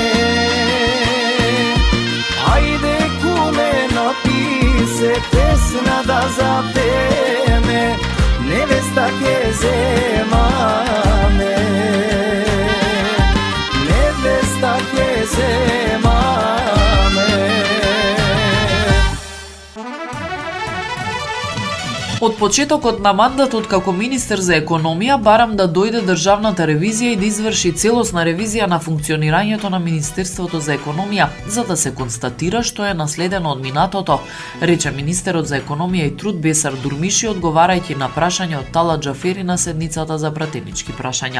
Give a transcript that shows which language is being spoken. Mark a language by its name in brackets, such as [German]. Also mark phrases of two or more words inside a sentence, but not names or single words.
[Macedonian] Ајде куме напише песна да запеме, невеста ќе земаме. Невеста ќе земаме. Од почетокот на мандатот како министер за економија барам да дојде државната ревизија и да изврши целосна ревизија на функционирањето на Министерството за економија, за да се констатира што е наследено од минатото, рече министерот за економија и труд Бесар Дурмиши одговарајќи на прашање од Талат Џафери на седницата за пратенички прашања.